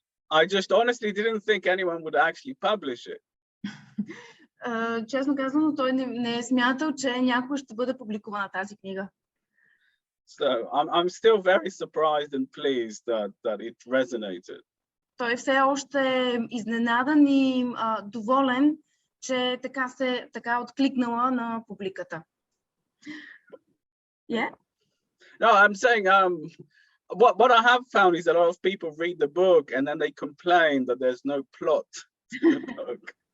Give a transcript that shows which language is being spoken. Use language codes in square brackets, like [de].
[en] I just honestly didn't think anyone would actually publish it. [bg] Честно казано, той не е смятал, че някой ще бъде публикувана тази книга. [en] So I'm still very surprised and pleased that it resonated. [bg] Той все още е изненадан и доволен, че така откликнала на публиката. [en] Yeah? No, I'm saying what I have found is a lot of people read the book and then they complain that there's no plot to the book.